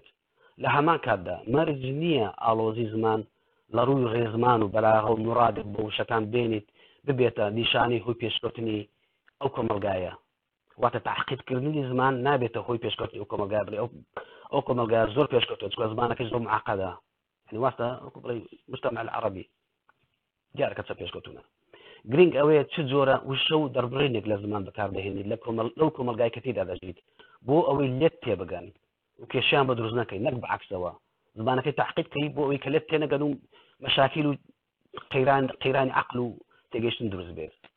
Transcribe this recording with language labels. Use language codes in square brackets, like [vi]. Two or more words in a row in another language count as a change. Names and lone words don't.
[ckb] لە هەمان کاتدا مەرج نییە ئاڵۆزی زمان لە ڕووی ڕێزمان و بەلاغە و مرادێک بە وشەکان بێنیت ببێتە نیشانی هۆی پێشکەوتنی ئەو کۆمەلگایە. واتە تاقیدکردنی زمان نابێتە هۆی پێشکەوتنی ئەو کۆمەلگای بڵێ ئەو کۆمەلگای زۆر پێشکەوتوە چکە زمانەکەی زۆر معقەدە. [ar] يعني واسطة مجتمع العربي [ckb] دیارە چە پێشکەوتونە. گرنگ ئەوەیە چ جۆرە وشە و دەربڕینێک لە زمان بەکاردەهێنیت لەو کۆمەلگای کە تێدا دەژیت بۆ ئەوەی لێت تێبگەن و کێشیان بە دروست نەکەی، نەک بەعکسەوە زمانەکەی تحقیقکەی بۆ ئەوەی کە لێت تێنەگەن و مەشاکیل و قەیرانی عەقل و تێگەیشتن دروست بێت.